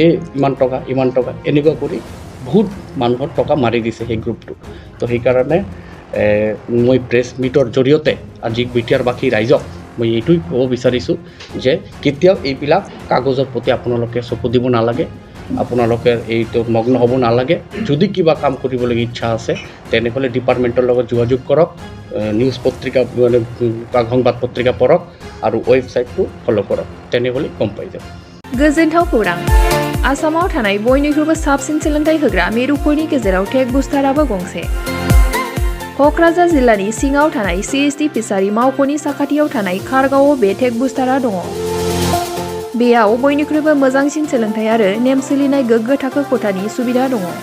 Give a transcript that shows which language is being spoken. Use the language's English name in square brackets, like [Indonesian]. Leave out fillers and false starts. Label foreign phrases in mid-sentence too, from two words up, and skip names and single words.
[Assamese] ইমান টকা এনেকুৱা কৰি বহুত মানুহৰ টকা মাৰি দিছে সেই গ্ৰুপটো তো সেইকাৰণে মই [English] press meet [Assamese] জৰিয়তে আজি বিটিআৰবাসী ৰাইজক মই এইটোই ক'ব বিচাৰিছোঁ যে কেতিয়াও এইবিলাক কাগজৰ প্ৰতি আপোনালোকে চকু দিব নালাগে আপোনালোকে এইটো মগ্ন হ'ব নালাগে যদি কিবা কাম কৰিবলৈ ইচ্ছা আছে তেনেহ'লে ডিপাৰ্টমেণ্টৰ লগত যোগাযোগ কৰক নিউজ পত্ৰিকা মানে সংবাদ পত্ৰিকা পঢ়ক আৰু ৱেবছাইটটো ফ'ল' কৰক তেনেহ'লে গম পাই যাব [Bodo] गोजोनथाव खौरां आसामाव थानाय बयनिख्रुइबो साबसिन सोलोंथाइ होग्रा मिरुफोरनि गेजेराव [English] tech booster [Bodo] गंसे क'क्राझार जिल्लानि सिङाव थानाय CST फिसारि मावख'नि साखाथियाव थानाय खारगावआव बे [English] tech booster [Bodo] दङ बेयाव बयनिख्रुइबो मोजांसिन सोलोंथाइ आरो नेम सोलिनाय गोग्गो थाखो खथानि सुबिदा दङ